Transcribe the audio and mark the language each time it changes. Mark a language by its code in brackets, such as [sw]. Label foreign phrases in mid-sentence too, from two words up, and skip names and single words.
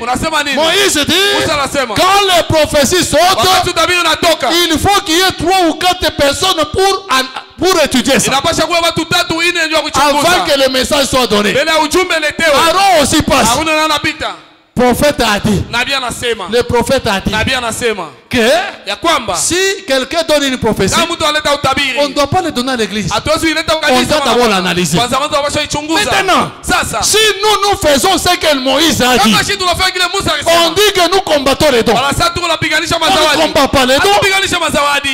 [fr] Moïse dit, quand les prophéties sautent, il faut qu'il y ait 3 ou 4 personnes pour étudier ça, avant que le message soit donné. Aaron aussi passe. prophète a dit. [sw] Nabii anasema. [fr] Le prophète a dit. [sw] Nabii anasema. [fr] Que [sw] ya kwamba [fr] si quelqu'un donne une prophétie, on ne doit pas le donner à l'église. On doit d'abord l'analyser. Maintenant, si nous faisons ce que Moïse a dit, on dit que nous combattons les dons. On ne combat pas les dons.